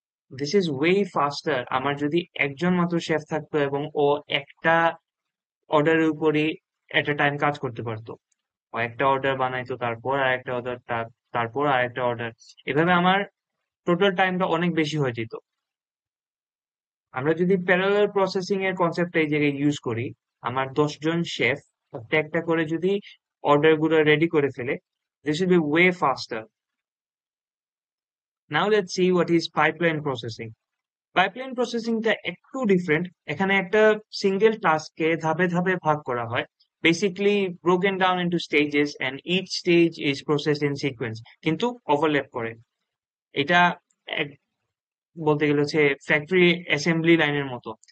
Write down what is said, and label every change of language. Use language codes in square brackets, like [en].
[en] This is way faster. [bn] আমার যদি একজন মাত্র শেফ থাকতো এবং ও একটা অর্ডারের উপরই এট এ টাইম কাজ করতে পারতো, ও একটা অর্ডার বানাইতো, তারপর আরেকটা অর্ডার, তারপর আরেকটা অর্ডার, এভাবে আমার টোটাল টাইমটা অনেক বেশি হয়ে যেত। আমরা যদি প্যারালাল প্রসেসিং এর কনসেপ্টটা এই জায়গায় ইউজ করি, আমার 10জন শেফ একটা একটা করে যদি অর্ডার গুলো রেডি করে ফেলে, [en] this will be way faster. Now let's see what is pipeline processing. [bn] Pipeline প্রসেসিংটা একটু ডিফারেন্ট। এখানে একটা সিঙ্গেল টাস্ককে ধাপে ধাপে ভাগ করা হয়, basically [en] broken down into stages, and each stage is processed in sequence, [bn] কিন্তু ওভারল্যাপ করে। এটা বলতে গেলে হচ্ছে ফ্যাক্টরি অ্যাসেম্বলি লাইনের মতো।